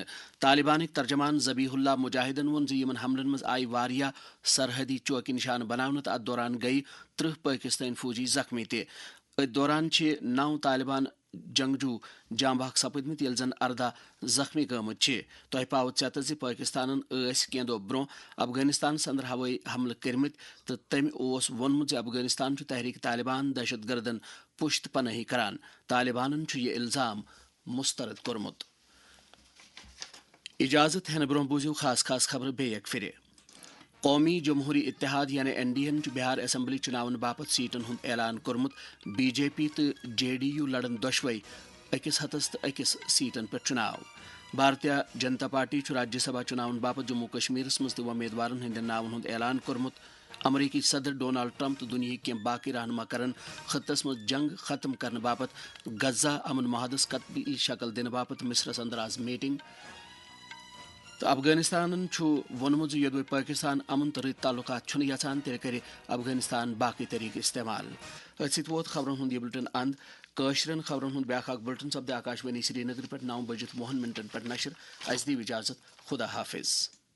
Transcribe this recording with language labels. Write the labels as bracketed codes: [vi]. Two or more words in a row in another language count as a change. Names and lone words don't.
[ks] طالبانٕکۍ ترجمان ذبیح اللہ مجاہدن ووٚن زِ یِمن حملن منٛز آیہِ واریاہ سرحدی چوکہِ نشانہٕ بناونہٕ تہٕ اتھ دوران گٔیہِ 30 پٲکستٲنۍ فوجی زخمی تہِ. أتھۍ دوران چھِ 9 طالبان جنگجوٗ جاں بحق سپٕدمٕتۍ ییٚلہِ زن 14 زخمی گٲمٕتۍ چھِ. تۄہہِ پاوٕ ژٮ۪تہٕ زِ پٲکستانن ٲسۍ کینٛہہ دۄہ برونٛہہ افغانستانس اندر ہوٲیی حملہٕ کٔرمٕتۍ تہٕ تٔمۍ اوس ووٚنمُت زِ افغانستان چھُ تحریک طالبان دہشت گردن پُشت پنٲہی کران. طالبانن چھُ یہِ الزام مسترد کوٚرمُت. اجازت ہینہٕ برونٛہہ بوٗزِو خاص خبرٕ بیٚیہِ اکہِ پھِرِ. قومی جمہوری اتحاد یعنی NDN بہار اسمبلی چناون باپت سیٹن ہند اعلان کورمت. BJP تو JDU لڑن دۄشوے 1 ہتس تو 1 سیٹن پہ چناو. بھارتیہ جنتا پارٹی راجیہ سبھا چناون باپت جموں کشمیرس مز تہ امیدوارن ہندین ناون ہند اعلان کورمت. امریکی صدر ڈونالڈ ٹرمپ تو دنیاہک کینٛہہ باقی رہنما کرن خطس مز جنگ ختم کرنے باپت غزہ امن معاہدس قطعی شکل دنہٕ باپت مصرس اندر آز میٹنگ. تو افغانستان وونمت یدو پاکستان امن تو رت تعلقات یژھان تیل کر افغانستان باقی طریقہ استعمال. ات ووت خبرن ہند یہ بلٹن اند قاشرن خبرن ہند بیاکھ بلٹن سپدِ آکاش وانی سری نگر پہ 9:09 پہ نشر. اس دی اجازت. خدا حافظ.